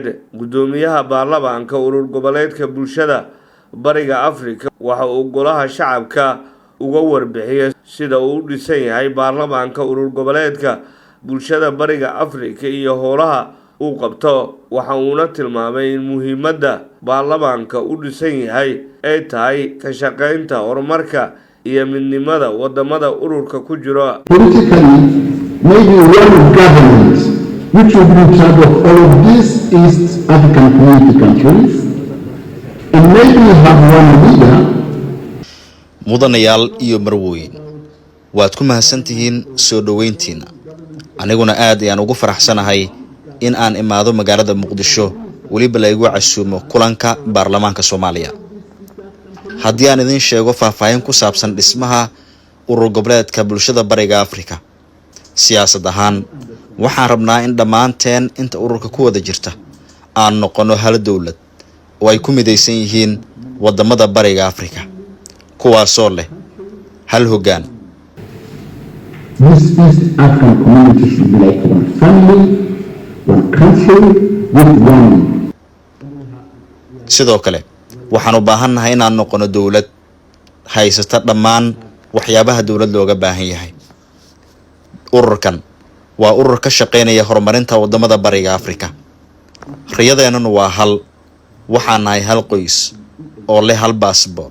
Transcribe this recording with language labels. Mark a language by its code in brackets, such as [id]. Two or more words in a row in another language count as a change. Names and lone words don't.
[so] Gudoomiyaha baarlamaanka urur goboleedka bulshada bariga Afrika waxa uu golaha shacabka uga warbixiyay sida uu u dhisan yahay baarlamaanka urur goboleedka bulshada bariga Afrika iyo howlaha uu qabto. Waxa uuna tilmaamay in muhiimadda baarlamaanka u dhisan yahay ay tahay ka shaqaynta horumarka iyo midnimada wadamada ururka ku jira. [en] Maybe one government which will be in charge of all of these East African community countries, and maybe have one leader. [so] Mudanayaal iyo marwooyin waad ku mahadsantihiin soo dhaweyntiina. Aniguna aad ayaan ugu faraxsanahay in aan imaado magaalada Muqdisho waliba la igu casuumo kulanka baarlamaanka Soomaaliya. Haddii aan idin sheego faahfaahin ku saabsan dhismaha urur goboleedka bulshada bariga Afrika, siyaasad ahaan waxaan rabnaa in dhammaanteen inta ururka ku wada jirta aan noqono hal dawlad oo ay ku midaysan yihiin wadamada bariga Afrika kuwaasoo leh hal hoggaan. [en] This East African community should be like one family, one country with one. [so] Sidoo kale waxaan u baahannahay inaan noqono dawlad haysata dhammaan waxyaabaha dawlad looga baahan yahay. Ururkan waa urur ka shaqeynaya horumarinta wadamada bariga Afrika. Riyadeennuna waa hal, waxaan nahay hal qoys oo leh hal baasboor.